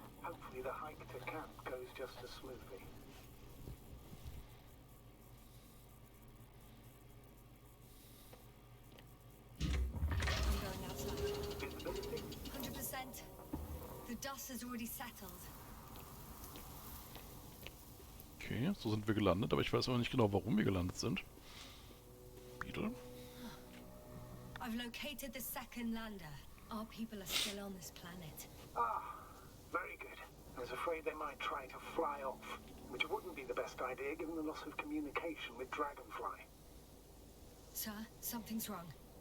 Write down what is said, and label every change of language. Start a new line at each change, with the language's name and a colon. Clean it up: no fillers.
English: Hopefully the hike to camp goes just as smoothly. I'm going outside. Visibility? 100%. The dust has already settled.
German: Okay, so sind wir gelandet, aber ich weiß aber nicht genau, warum wir gelandet sind. Bitte?
English: I've located the second lander. Our people are still on this planet. Ah, very good. I was afraid they might try to fly off, which wouldn't be the best idea given the loss of communication with Dragonfly. Sir, something's wrong.